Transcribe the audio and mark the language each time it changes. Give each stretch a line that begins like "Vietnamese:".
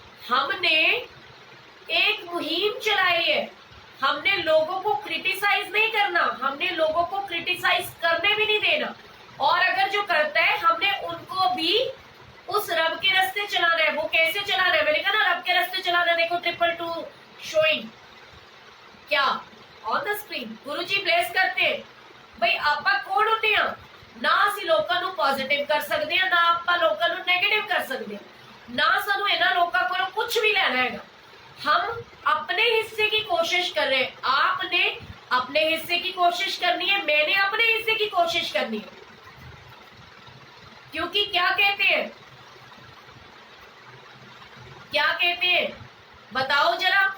Hindi: हमने एक मुहिम चलाई है, हमने लोगों को क्रिटिसाइज नहीं करना, हमने लोगों को क्रिटिसाइज करने भी नहीं देना, और अगर जो करता है हमने उनको भी उस रब के रास्ते चलाना है। वो कैसे चलाना है, मैंने कहा ना रब के रास्ते चलाना है। देखो 222 शोइंग क्या on the screen, Guruji bless करते हैं। भाई आपा कौन होते हैं ना,
Punjabi: ਅਸੀਂ ਲੋਕਾਂ ਨੂੰ ਪੋਜ਼ਿਟਿਵ ਕਰ ਸਕਦੇ ਹਾਂ ਨਾ ਆਪਾਂ ਲੋਕਾਂ ਨੂੰ ਨੈਗੇਟਿਵ ਕਰ ਸਕਦੇ ਹਾਂ, ना ਸਾਨੂੰ ਇਹਨਾਂ ਲੋਕਾਂ ਕੋਲੋਂ
Hindi: कुछ भी लेना है। हम अपने हिस्से की कोशिश कर रहे हैं, आपने अपने हिस्से की कोशिश करनी है, मैंने अपने हिस्से की कोशिश करनी है। क्योंकि क्या कहते हैं, क्या कहते हैं बताओ जरा।